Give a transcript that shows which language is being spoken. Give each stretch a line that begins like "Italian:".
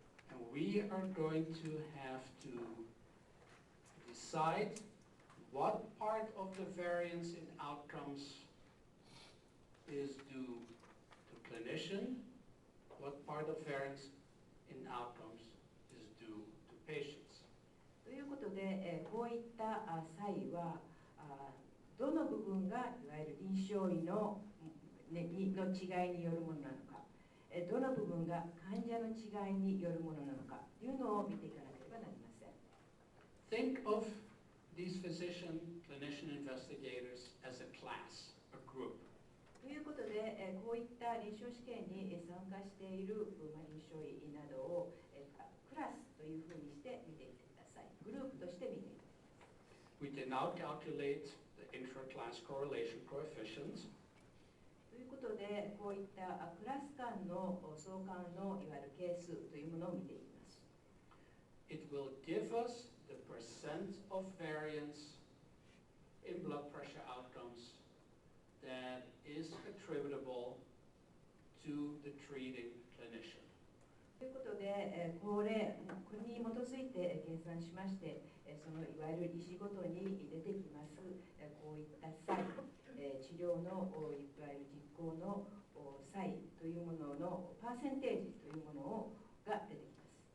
English: And we are going to have to decide what part of the variance in outcomes is due to clinician, what part of variance in outcomes is due to patients.
Japanese: ということで、こういった際は、どの部分がいわゆる臨床医の違いによるものなのか、どの部分が患者の違いによるものなのかというのを見ていかなければなりません。
English: Think of these physician, clinician investigators as a class, a group.
Japanese: ということで、ここういった臨床試験に参加している臨床医などをクラスというふうにして見ていってください。グループとして見ていってください。
English: We can now calculate the intra-class correlation coefficients.
Japanese: ということで、こういったクラス間の相関のいわゆる係数というものを見ていきます。
English: It will give us the percent of variance in blood pressure outcomes that is attributable to the treating clinician.
Japanese: ということで、これに基づいて計算しまして、そのいわゆる医師ごとに出てきます、こういった差異、治療のいわゆる実行の差異というもののパーセンテージというものが出てきます。